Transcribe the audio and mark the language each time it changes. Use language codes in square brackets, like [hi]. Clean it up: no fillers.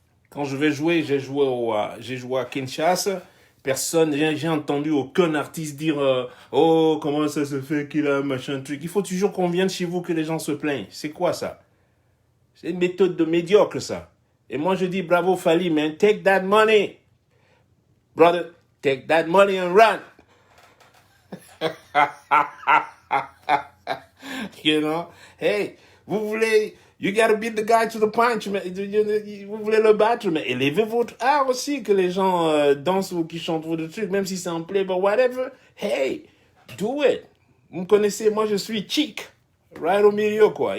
[fr] Quand je vais jouer, j'ai joué à Kinshasa. Personne, j'ai entendu aucun artiste dire oh, comment ça se fait qu'il a un machin truc. Il faut toujours qu'on vienne chez vous que les gens se plaignent. C'est quoi ça? C'est une méthode de médiocre, ça. Et moi, je dis bravo, Fally, man. [en] Take that money. Brother, take that money and run. [fr] Hey, vous voulez, [en] you gotta beat the guy to the punch, [fr] mais vous voulez le battre, mais élevez votre art aussi, que les gens dansent ou qui chantent votre truc, même si c'est en play, [en] but whatever. Hey, do it. [fr] Vous me connaissez, moi je suis chic. Right au milieu, quoi.